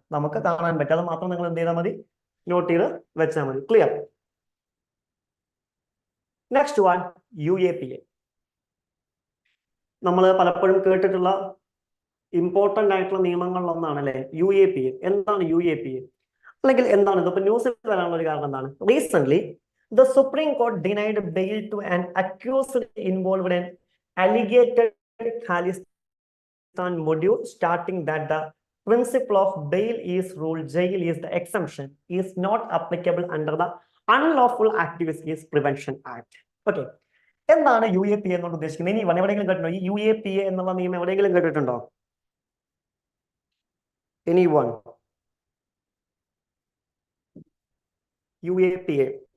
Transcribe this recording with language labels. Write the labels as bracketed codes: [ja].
[ml] നമുക്ക് കാണാൻ പറ്റുക. അത് മാത്രം നിങ്ങൾ എന്ത് ചെയ്താൽ മതി? നോട്ട് ചെയ്ത് വെച്ചാൽ മതി. ക്ലിയർ? Next one, UAPA. നമ്മൾ പലപ്പോഴും കേട്ടിട്ടുള്ള ഇമ്പോർട്ടന്റ് ആയിട്ടുള്ള നിയമങ്ങളിലൊന്നാണ് അല്ലെ UAPA. എന്താണ് UAPA? അല്ലെങ്കിൽ എന്താണ് ഇത്? ഇപ്പൊ ന്യൂസിൽ വരാനുള്ള ഒരു കാരണം എന്താണ്? [en] Recent the Supreme Court denied bail to an accused involved in alleged Khalistan module, starting that the principle of bail is rule, jail is the exemption, is not applicable under the Unlawful Activities Prevention Act. [ml] Okay, എന്താണ് UAPA എന്നോട് ഉദ്ദേശിക്കുന്നത്? ഇനി എവിടെയെങ്കിലും കേട്ടിട്ടുണ്ടോ? ഈ UAPA എന്നുള്ള നിയമം എവിടെയെങ്കിലും കേട്ടിട്ടുണ്ടോ? [en] Anyone? [ml] UAPA.